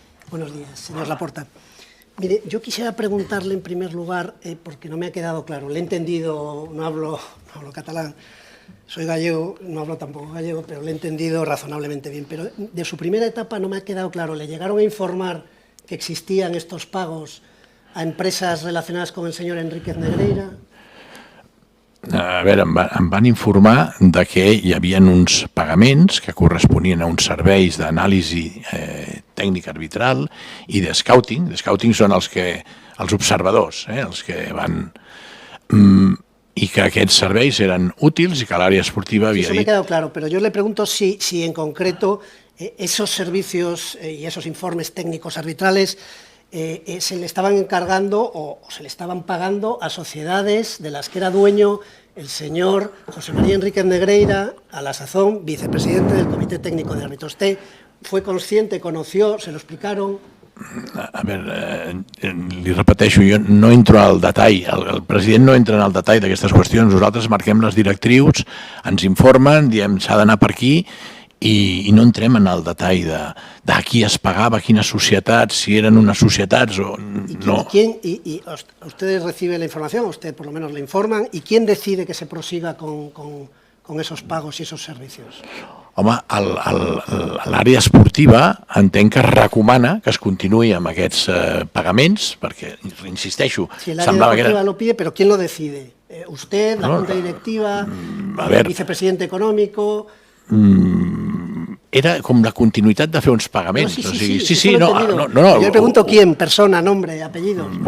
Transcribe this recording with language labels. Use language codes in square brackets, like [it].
[es] Buenos días, señor Laporta. Mire, yo quisiera preguntarle en primer lugar, porque no me ha quedado claro, le he entendido, no hablo catalán, soy gallego, no hablo tampoco gallego, pero le he entendido razonablemente bien. Pero de su primera etapa no me ha quedado claro, ¿le llegaron a informar que existían estos pagos a empresas relacionadas con el señor Enríquez Negreira? [ca] A veure, em van informar de que hi havia uns pagaments que corresponien a uns serveis d'anàlisi tècnica arbitral i de scouting. De scouting són els observadors, els que van... I que aquests serveis eren útils i que l'àrea esportiva havia dit... [es] Eso me ha quedado claro, pero yo le pregunto si en concreto esos servicios y esos informes técnicos arbitrales se le estaban encargando o se le estaban pagando a sociedades de las que era dueño el señor José María Enríquez Negreira, a la sazón vicepresidente del Comité Técnico de Árbitros. ¿Usted fue consciente, conoció, se lo explicaron? [ca] A veure, li repeteixo, jo no entro al detall, el president no entra en el detall d'aquestes qüestions, nosaltres marquem les directrius, ens informen, diem s'ha d'anar per aquí i no entrem en el detall de qui es pagava, quines societats, si eren unes societats o no. [es] ¿Y ustedes reciben la información, usted por lo menos le informan, y quién decide que se prosiga con esos pagos y esos servicios? [ca] Home, l'àrea esportiva entenc que recomana que es continuï amb aquests pagaments, perquè, insisteixo, [es] si el área deportiva lo pide, pero ¿quién lo decide? ¿Usted, la Junta Directiva, el vicepresidente económico? [ca] Era com la continuïtat de fer uns pagaments. Sí, no. [es] Yo le pregunto quién, persona, nombre, apellidos.